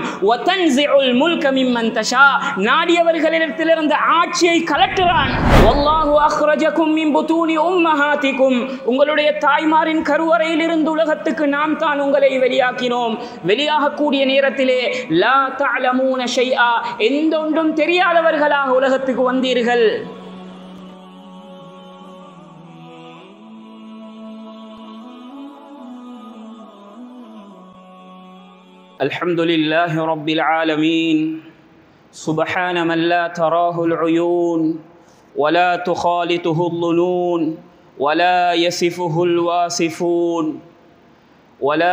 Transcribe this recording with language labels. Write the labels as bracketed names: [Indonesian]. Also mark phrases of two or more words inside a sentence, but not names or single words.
[Arabic] وتنزع الملك ممن تشاء, [Tamil] நாடியவர்களிடத்திலிருந்து ஆட்சியை கலட்டுறான். [Arabic] والله أخرجكم من بطون أمهاتكم, [Tamil] உங்களுடைய தாய்மாரின் கருவறையிலிருந்து உலகத்துக்கு நாம் தான் உங்களை வெளியாக்கினோம். வெளியாகக்கூடிய நேரத்திலே [Arabic] لا تعلمون شيئا, [Tamil] எந்த ஒன்றும் தெரியாதவர்களாக உலகத்துக்கு வந்தீர்கள். [Arabic] الحمد لله رب العالمين، سبحان من لا تراه العيون ولا تخالطه الظنون ولا يصفه الواصفون ولا